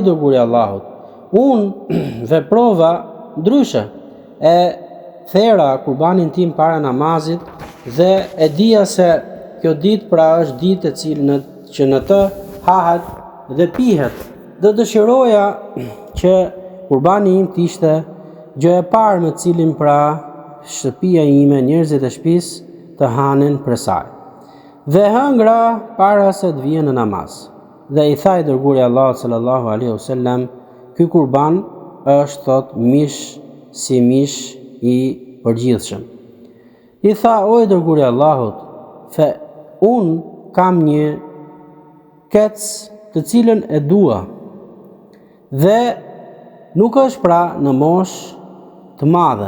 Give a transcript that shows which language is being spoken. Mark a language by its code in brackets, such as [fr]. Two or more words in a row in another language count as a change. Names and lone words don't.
[sq] dërguari i Allahut, unë veprova ndryshe, e thera Kurbanin tim para namazit dhe e dija se kjo ditë pra është ditë e cilën që në të hahet dhe pihet, dhe dëshiroja që Kurbani im të ishte gjë e parë me cilin pra shtëpia ime, njerëzit e shtëpisë të hanin për saj. Dhe hëngra para se të vijë në namaz. Dhe i tha i dërguari Allah [ar] صلى الله عليه وسلم: [sq] ky Kurban është thot mish si mish i përgjithshëm. I tha: o i dërguari i Allahut, unë kam një kec të cilën e dua dhe nuk është pra në moshë të madhe.